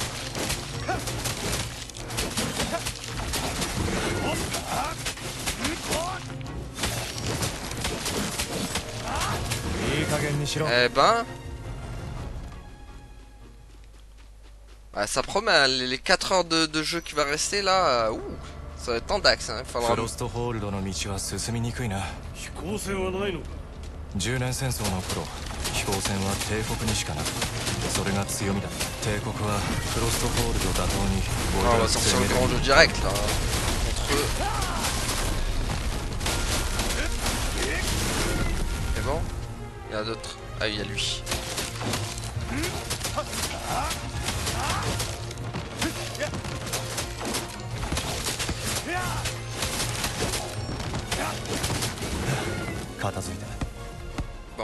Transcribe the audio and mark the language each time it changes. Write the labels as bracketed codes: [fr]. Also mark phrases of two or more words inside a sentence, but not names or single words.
[fr] Eh ben... Ouais, ça promet, hein, les 4 heures de jeu qui va rester là, ouh, ça va être en dax, hein, il faudra... [ja] フロストホールドの道は進みにくいな。飛行船はないのか。 10年戦争の頃、飛行船は帝国にしかなく、それが強みだ。帝国はフロストホールド打倒に [fr] Ah, on va sortir le grand jeu direct là, contre eux. C'est bon? Il y en a d'autres. Ah, il y a lui. Bon.